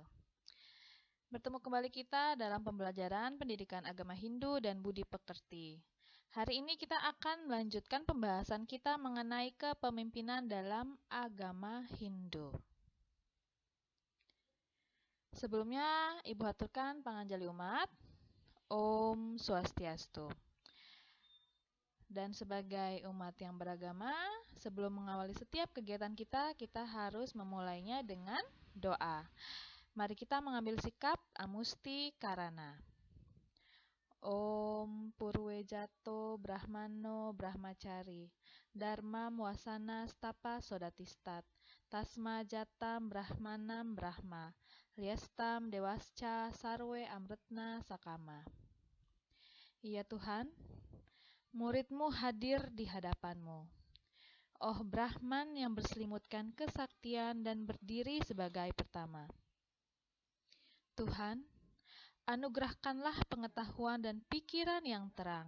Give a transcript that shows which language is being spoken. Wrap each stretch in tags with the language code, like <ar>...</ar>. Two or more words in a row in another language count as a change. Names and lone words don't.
<id>Bertemu kembali kita dalam pembelajaran pendidikan agama Hindu dan budi pekerti. Hari ini kita akan melanjutkan pembahasan kita mengenai kepemimpinan dalam agama Hindu. Sebelumnya, Ibu haturkan panganjali umat. Om Swastiastu. Dan sebagai umat yang beragama, sebelum mengawali setiap kegiatan kita, kita harus memulainya dengan doa. Mari kita mengambil sikap amusti karana.</id> <sa>Om Purwejato Brahmano Brahmacari Dharma Wasana Stapa Sodatistat Tasma Jatam Brahmanam Brahma Liastam Dewasca Sarwe Amretna Sakama.</sa> <id>Ya Tuhan, murid-Mu hadir di hadapan-Mu. Oh Brahman yang berselimutkan kesaktian dan berdiri sebagai pertama. Tuhan, anugerahkanlah pengetahuan dan pikiran yang terang.</id>